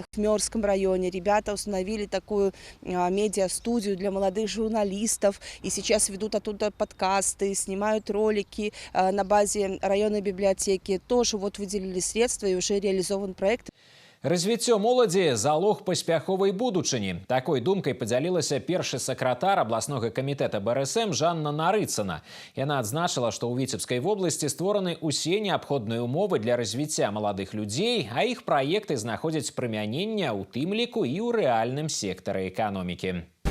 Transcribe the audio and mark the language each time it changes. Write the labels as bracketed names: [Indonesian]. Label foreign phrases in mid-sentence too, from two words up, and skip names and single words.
[Russian] В Мёрском районе ребята установили такую медиа-студию для молодых журналистов, и сейчас ведут оттуда подкасты, снимают ролики на базе районной библиотеки. Тоже вот выделили средства, и уже реализован проект. [Belarusian] Развіццё моладзі – залог паспяховай будучыні. Такой думкай падзялілася першы сакратар абласнога камітэта БРСМ Жанна Нарыцына. Яна адзначыла, што ў Віцебскай вобласці створаны ўсе неабходныя умовы для развіцця маладых людзей, а іх праекты знаходзяць прымянення ў тым ліку і ў рэальным сектары эканомікі.